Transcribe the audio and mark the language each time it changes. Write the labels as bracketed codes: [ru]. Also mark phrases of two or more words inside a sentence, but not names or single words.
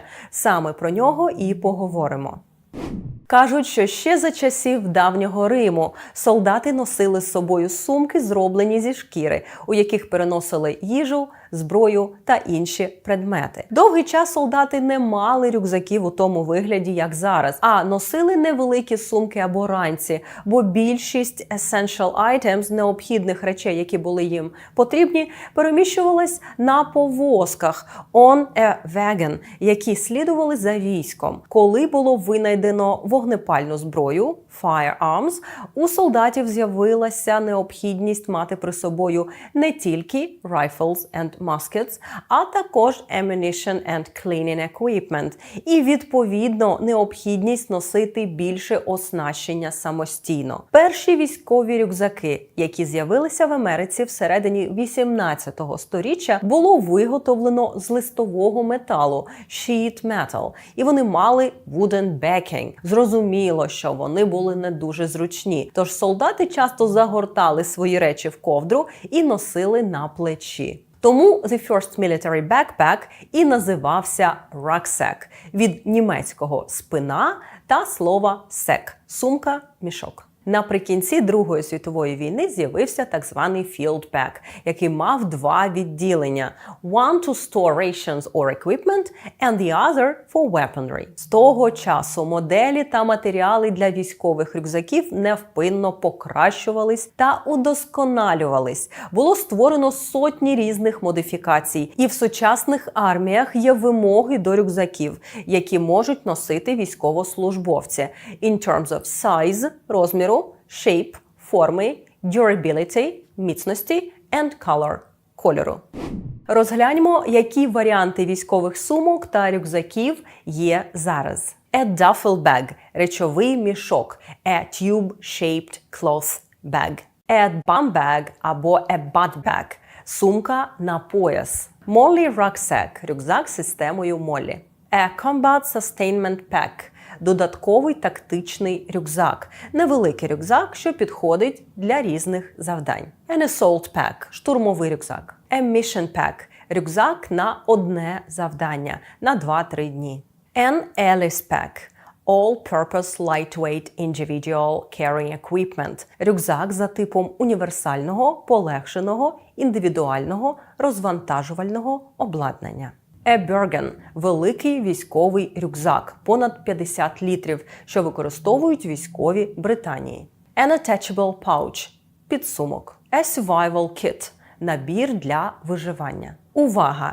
[uk] Саме про нього і поговоримо. Кажуть, що ще за часів давнього Риму солдати носили з собою сумки, зроблені зі шкіри, у яких переносили їжу, зброю та інші предмети. Довгий час солдати не мали рюкзаків у тому вигляді, як зараз, а носили невеликі сумки або ранці, бо більшість [en] essential items, [uk] необхідних речей, які були їм потрібні, переміщувались на повозках [en] on a wagon, [uk] які слідували за військом. Коли було винайдено вогнепальну зброю, firearms, у солдатів з'явилася необхідність мати при собою не тільки [en] rifles and muskets, [uk] а також [en] ammunition and cleaning equipment. [uk] І, відповідно, необхідність носити більше оснащення самостійно. Перші військові рюкзаки, які з'явилися в Америці всередині 18-го сторіччя, було виготовлено з листового металу – [en] sheet metal. [uk] І вони мали [en] wooden backing. [uk] Зрозуміло, що вони були не дуже зручні. Тож солдати часто загортали свої речі в ковдру і носили на плечі. Тому [en] the first military backpack [uk] і називався rucksack від німецького спина та слова sack – сумка, мішок. Наприкінці Другої світової війни з'явився так званий [en] field pack, [uk] який мав два відділення – [en] one to store rations or equipment and the other for weaponry. [uk] З того часу моделі та матеріали для військових рюкзаків невпинно покращувались та удосконалювались. Було створено сотні різних модифікацій, і в сучасних арміях є вимоги до рюкзаків, які можуть носити військовослужбовці [en] in terms of size – розміру, shape – форми, durability – міцності and color – [uk] кольору. Розгляньмо, які варіанти військових сумок та рюкзаків є зараз. [en] A duffel bag – [uk] речовий мішок. [en] A tube-shaped cloth bag. A bum bag або a butt bag – [uk] сумка на пояс. [en] Molly rucksack [uk] – рюкзак з системою Моллі. [en] A Combat Sustainment Pack – [uk] додатковий тактичний рюкзак. Невеликий рюкзак, що підходить для різних завдань. [en] An Assault Pack – [uk] штурмовий рюкзак. [en] A Mission Pack – [uk] рюкзак на одне завдання, на 2-3 дні. [en] An Alice Pack – All-Purpose Lightweight Individual Carrying Equipment – [uk] рюкзак за типом універсального, полегшеного, індивідуального, розвантажувального обладнання. A Bergen – великий військовий рюкзак, понад 50 літрів, що використовують військові Британії. [en] An Attachable Pouch – підсумок. A Survival Kit – [uk] набір для виживання. Увага!